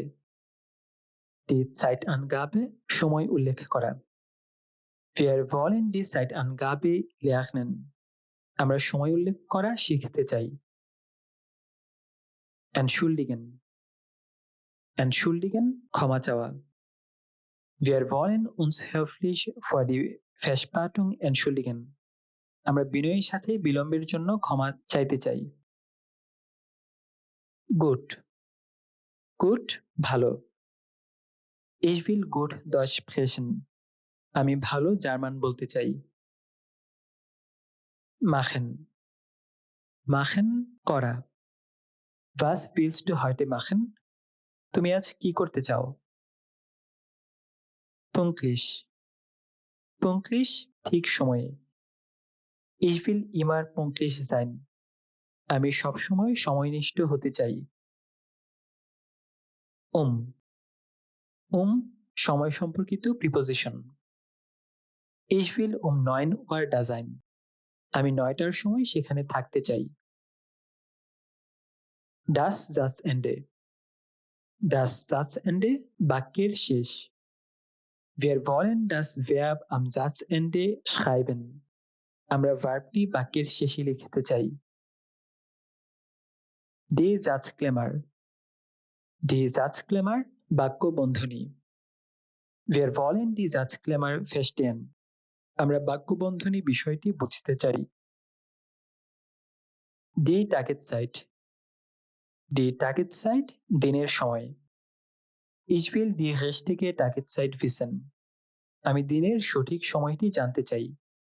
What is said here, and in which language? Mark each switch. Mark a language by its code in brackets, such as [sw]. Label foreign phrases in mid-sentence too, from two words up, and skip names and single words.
[de] Die Zeitangabe, [bn] সময় উল্লেখ করা। [de] Wir wollen die Zeitangabe lernen. [bn] আমরা সময় উল্লেখ করা শিখতে চাই। Entschuldigen. [de] Entschuldigen, [bn] ক্ষমা চাওয়া। [de] Wir wollen uns höflich für die Verspätung entschuldigen. [bn] আমরা বিনয়ের সাথে বিলম্বের জন্য ক্ষমা চাইতে চাই। [de] Gut. Gut, ভালো। Ich will gut Deutsch sprechen. [bn] আমি ভালো জার্মান বলতে চাই। Machen. [de] Machen, করা। Was willst du heute machen? [bn] তুমি আজ কি করতে চাও? [de] Pünktlich. Pünktlich, [bn] ঠিক সময়ে। [de] Ich will immer pünktlich sein. [bn] আমি সবসময় সময়নিষ্ঠ হতে চাই। Um. সময় সম্পর্কিত প্রিপোজিশন। [de] Ich will um 9 Uhr da sein. [bn] আমি 9টার সময় সেখানে থাকতে চাই। [de] Das Satzende. Das Satzende [bn] বাক্যের শেষ। [de] Wir wollen das Verb am Satzende schreiben. [bn] আমরা ভার্বটি বাক্যের শেষে লিখতে চাই। [de] Die Satzklammer. Die Satzklammer [bn] বাক্য বন্ধনী। [de] Wir wollen die Satzklammer verstehen. [bn] আমরা বাক্য বন্ধনী বিষয়টি বুঝতে চাই। [de] Die Tageszeit. Die Tageszeit [bn] দিনের সময়। [de] Ich will die richtige Tageszeit wissen. [bn] আমি দিনের সঠিক সময়টি জানতে চাই।